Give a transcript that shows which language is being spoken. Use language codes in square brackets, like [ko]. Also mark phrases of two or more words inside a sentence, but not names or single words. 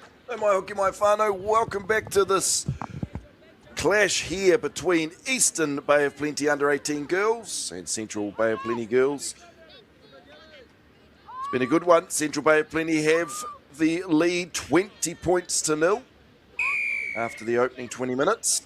[en] Hey, my [mi] hoki mai whānau, [en] welcome back to this clash here between Eastern Bay of Plenty under-18 girls and Central Bay of Plenty girls. It's been a good one. Central Bay of Plenty have the lead 20 points to 0 after the opening 20 minutes.